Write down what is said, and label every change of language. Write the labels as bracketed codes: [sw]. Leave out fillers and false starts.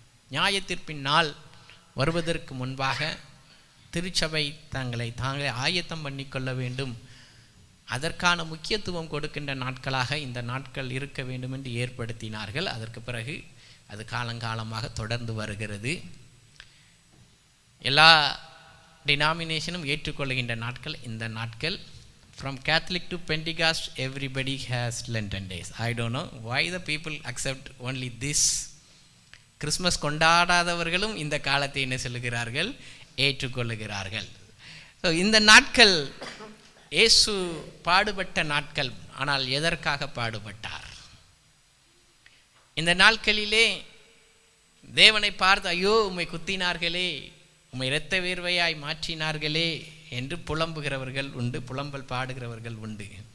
[ta] நியாய தீர்ப்பின் நாள் வருவதற்கு முன்பாக திருச்சபை தாங்களே ஆயத்தம் பண்ணிக்கொள்ள வேண்டும். அதற்கான முக்கியத்துவம் கொடுக்கின்ற நாட்களாக இந்த நாட்கள் இருக்க வேண்டும் என்று ஏற்படுத்தினார்கள். அதற்கு பிறகு அது காலங்காலமாக தொடர்ந்து வருகிறது. எல்லா டினாமினேஷனும் ஏற்றுக்கொள்கின்ற நாட்கள் இந்த நாட்கள். [en] From Catholic to Pentecost, everybody has Lenten days. I don't know why the people accept only this. [ta] Christmas கொண்டாடாதவர்களும் இந்த காலத்தை என்ன சொல்லுகிறார்கள்? ஏற்றுக்கொள்ளுகிறார்கள். ஸோ இந்த நாட்கள் இயேசு பாடுபட்ட நாட்கள். ஆனால் எதற்காக பாடுபட்டார்? இந்த நாட்களிலே தேவனை பார்த்து, ஐயோ உம்மை குத்தினார்களே, உம்மை இரத்த வேர்வையாய் மாற்றினார்களே என்று புலம்புகிறவர்கள் உண்டு, புலம்பல் பாடுகிறவர்கள் உண்டு.